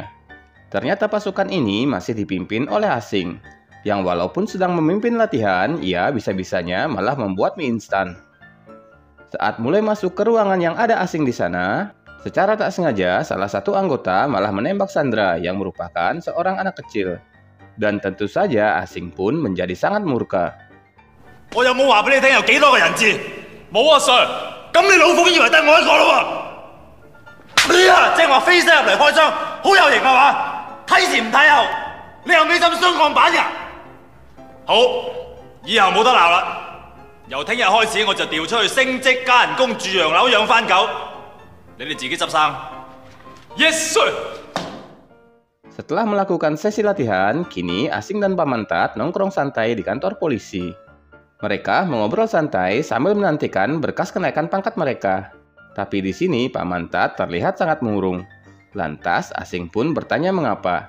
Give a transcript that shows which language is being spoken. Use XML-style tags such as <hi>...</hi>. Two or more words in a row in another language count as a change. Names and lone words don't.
<id>Ternyata pasukan ini masih dipimpin oleh asing, yang walaupun sedang memimpin latihan, ia bisa-bisanya malah membuat mie instan. Saat mulai masuk ke ruangan yang ada asing di sana, secara tak sengaja salah satu anggota malah menembak Sandra yang merupakan seorang anak kecil. Dan tentu saja asing pun menjadi sangat murka.</id> <yue>我有冇話俾你聽有幾多個人質？冇啊 ，Sir。咁你老奉以為得我一個咯喎？你啊，正話飛身入嚟開槍，好有型係嘛？睇前唔睇後，你又未浸雙鋼板㗎？好，以後冇得鬧啦。由聽日開始我就調出去升職加人工住洋樓養番狗，你哋自己執生。</yue> <en>Yes sir。</en> <id>Setelah melakukan sesi latihan, kini asing dan Paman Tat nongkrong santai di kantor polisi. Mereka mengobrol santai sambil menantikan berkas kenaikan pangkat mereka. Tapi di sini Paman Tat terlihat sangat murung. Lantas asing pun bertanya mengapa.</id>